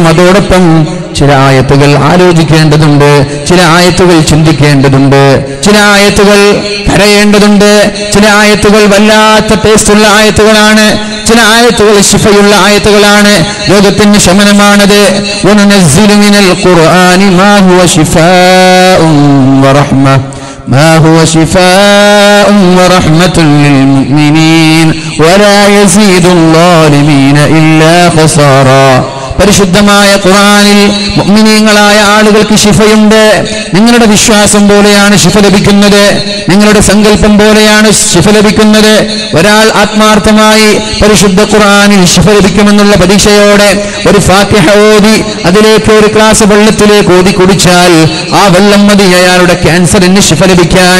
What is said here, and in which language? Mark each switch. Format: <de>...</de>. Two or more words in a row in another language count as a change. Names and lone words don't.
<ml>അതോടൊപ്പം ചില ആയത്തുകൾ ആലോചിക്കേണ്ടതുണ്ട്, ചില ആയത്തുകൾ ചിന്തിക്കേണ്ടതുണ്ട്, ചില ആയത്തുകൾ കരയേണ്ടതുണ്ട്, ചില ആയത്തുകൾ വല്ലാത്ത ടേസ്റ്റുള്ള ആയത്തുകളാണ്, ചില ആയത്തുകൾ ശിഫയുള്ള ആയത്തുകളാണ്. ലോകത്തിന് ശമനമാണത്.</ml> <ar>وننزل من القرآن ما هو شفاء ورحمة ما هو شفاء ورحمة للمؤمنين ولا يزيد الظالمين إلا خسارا.</ar> <ml>പരിശുദ്ധമായ ഖുർആനിൽ മുഅ്മിനീങ്ങളായ ആളുകൾക്ക് ശിഫയുണ്ട്. നിങ്ങളുടെ വിശ്വാസം പോലെയാണ് ശിഫ ലഭിക്കുന്നത്, നിങ്ങളുടെ സങ്കല്പം പോലെയാണ് ശിഫ ലഭിക്കുന്നത്. ഒരാൾ ആത്മാർത്ഥമായി പരിശുദ്ധ ഖുർആനിൽ ശിഫ ലഭിക്കുമെന്നുള്ള പ്രതീക്ഷയോടെ ഒരു ഫാത്തിഹ ഓതി അതിലേക്ക് ഒരു ഗ്ലാസ് വെള്ളത്തിലേക്ക് ഓതി കുടിച്ചാൽ ആ വെള്ളം മതി അയാളുടെ ക്യാൻസറിന് ശിഫ ലഭിക്കാൻ.</ml>